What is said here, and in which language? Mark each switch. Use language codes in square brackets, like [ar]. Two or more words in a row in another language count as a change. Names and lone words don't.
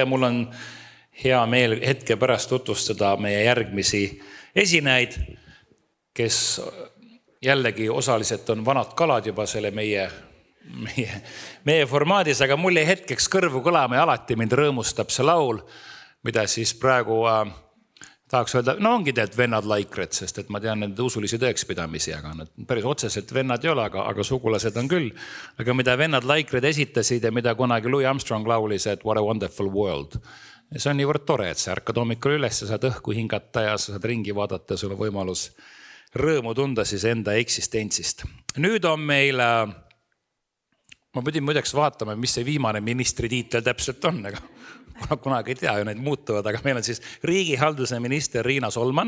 [et] Mul on hea meel hetke pärast tutvustada meie järgmisi esinejaid, kes jällegi osaliselt on vanad kalad juba selle meie formaadis, aga mul jäi hetkeks kõrvu kõlama ja alati mind rõõmustab see laul, mida siis praegu tahaks öelda, no ongi tead vennad Laikred, sest et ma tean nende usulisi tõekspidamisi, aga nad päris otseselt vennad ei ole, aga sugulased on küll. Aga mida vennad Laikred esitasid ja mida kunagi Louis Armstrong laulis, et [en] what a wonderful world. [et] Ja see on niivõrd tore, et sa ärkad hommikul üles, sa saad õhku hingata ja sa saad ringi vaadata ja sul on võimalus rõõmu tunda siis enda eksistentsist. Nüüd on meil, ma pidin muideks vaatama, mis see viimane ministritiitel täpselt on, aga kunagi ei tea ju need muutuvad, aga meil on siis riigihalduse minister Riina Solman.